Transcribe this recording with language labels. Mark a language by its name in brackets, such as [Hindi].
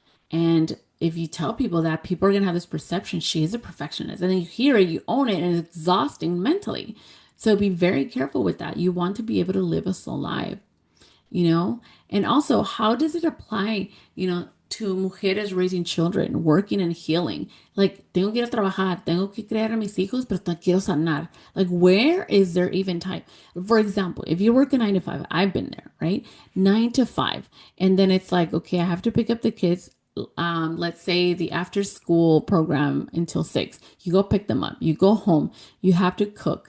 [English] And if you tell people that, people are going to have this perception she is a perfectionist. And then you hear it, you own it, and it's exhausting mentally. So be very careful with that. You want to be able to live a soul life, you know? And also, how does it apply, to mujeres raising children, working and healing? Like, [Spanish] tengo que ir a trabajar, tengo que crear a mis hijos, pero quiero sanar. [English] Like, where is there even time? For example, if you work a 9 to 5, I've been there, right? 9 to 5. And then it's like, okay, I have to pick up the kids. Let's say the after school program until 6. You go pick them up. You go home. You have to cook.